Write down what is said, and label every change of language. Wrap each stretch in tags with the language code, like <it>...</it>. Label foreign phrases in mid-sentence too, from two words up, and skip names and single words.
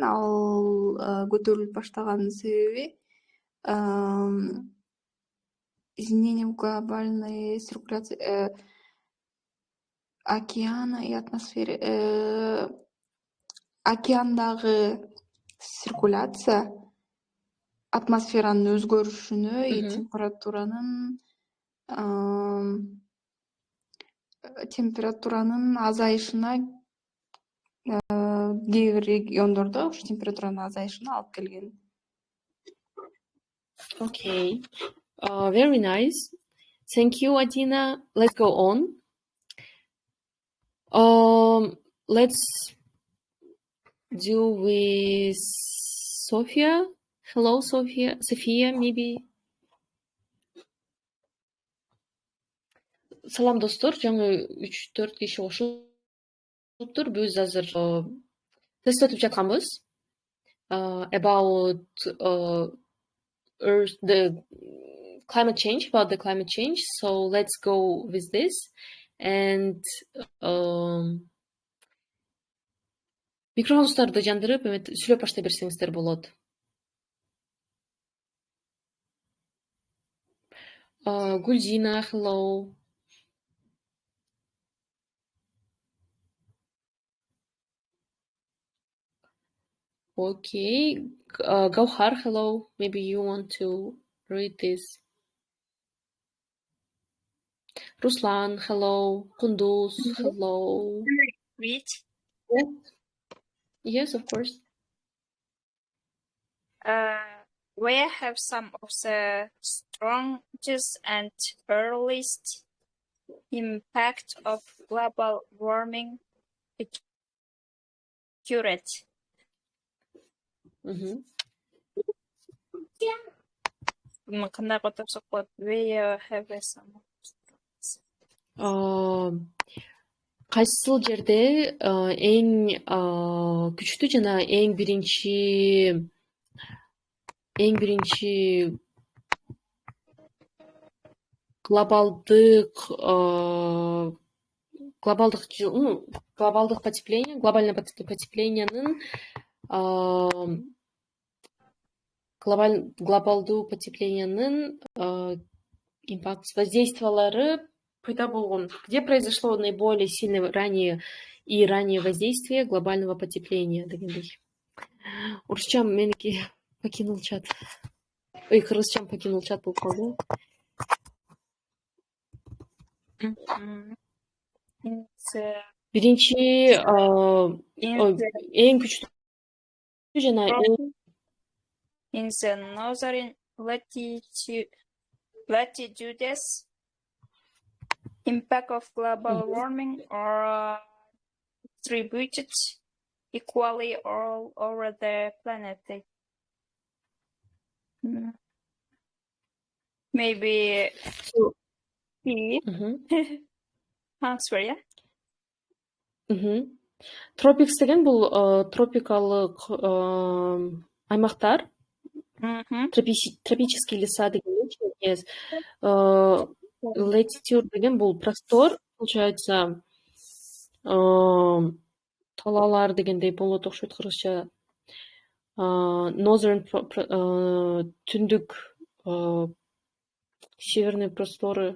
<ky>Ал көтөрүлүп баштаганын себеби</ky> <ru>изменением глобальной циркуляции океана и атмосферы.</ru> <ky>Океандагы циркуляция атмосферанын өзгөрүшүнө и температуранын азайышына, кээ бир региондордо ушу температуранын азайышына алып келген.</ky> <en>Okay, very nice. Thank you, Adina. Let's go on. Let's do with Sophia. Hello, Sophia, maybe.</en> <ky>Салам достор, жаңы 3-4 киши кошулуптур. Биз азыр тест өтүп жатканбыз.</ky> <en>About Earth, the climate change, about the climate change. So let's go with this.</en> <ky>And микрофондорду жандырып, сүйлөп баштай берсеңиздер болот.</ky> <en>Гульзина, hello. Okay, Gauhar, hello. Maybe you want to read this. Руслан, hello. Кундуз, hello. Read. Yes, of course. We have some of the strongest and earliest impact of global warming accurate. Mhm.</en> <ky>Кандай котопсок болот?</ky> <en>We have some.</en> <ky>Кайсыл жерде эң күчтүү жана эң биринчи глобалдык</ky> <ru>потепление, глобальное</ru> <ky>потепленияның глобалдуу потепленияның импакт воздействиялары пайда болгон.</ky> <ru>Где произошло наиболее сильное раннее воздействие глобального потепления дегендей.</ru> <ky>Орусчам меники</ky> <ru>покинул чат.</ru> <ky>Ой, кыргызчам</ky> <ru>покинул чат</ru> <ky>болуп калды. Биринчи эң күчтүү жана</ky> <en>in the northern latitudes, impact of global warming are distributed equally all over the planet. Maybe answer, yeah?</en> <ky>Тропикс деген бул тропикалык аймактар.</ky> <ru>Тропический леса деген.</ru> <ky>Yes. Latitude деген бул</ky> <ru>простор, получается,</ru> <ky>талаалар дегендей болот окшойт кыргызча.</ky> <ru>Northern түндүк северный просторы.</ru>